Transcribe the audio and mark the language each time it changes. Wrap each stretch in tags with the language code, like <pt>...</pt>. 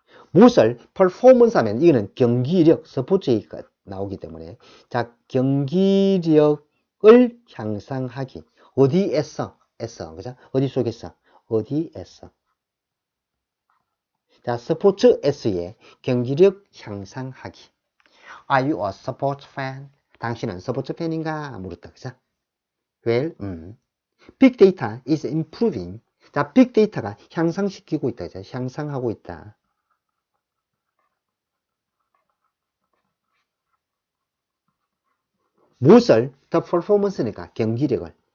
<ko>무엇을 performance 하면 이거는 경기력, 스포츠가 나오기 때문에 자, 경기력을 향상하기. 어디에서? 그죠? 어디 속에서? 어디에서? 자, 스포츠 S의 경기력 향상하기.</ko> <en>Are you a sports fan?</en> <ko>당신은 스포츠 팬인가? 물었다, 그죠?</ko> <en>Well, Big data is improving.</en> <ko>자, 빅 데이터가 향상시키고 있다, 그죠? 향상하고 있다. 무엇을?</ko> <en>The performance</en> <ko>니까 경기력을.</ko>